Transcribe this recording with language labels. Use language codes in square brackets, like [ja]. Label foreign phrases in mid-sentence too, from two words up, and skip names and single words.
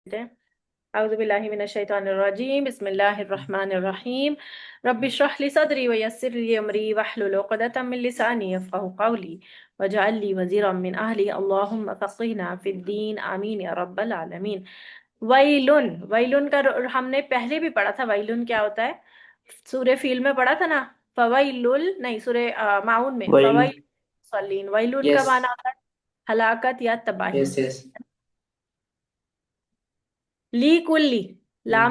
[ar] أعوذ بالله من الشيطان الرجيم بسم الله الرحمن الرحيم رب اشرح لي صدري ويسر لي أمري واحلل عقدة من لساني يفقهوا قولي واجعل لي وزيرا من أهلي اللهم فقهنا في الدين آمين يا رب العالمين. [ur] ویلن ویلن کا ہم نے پہلے بھی پڑھا تھا۔ ویلن کیا ہوتا ہے? سورہ فیل میں پڑھا تھا نا. فویلل نہیں، سورہ ماعون میں وہی. [ar] فويل سلين. [ur] ویلن کا यस। معنی ہوتا ہے ہلاکت یا تباہی. [en] Yes yes. [ar] لي كلي، لام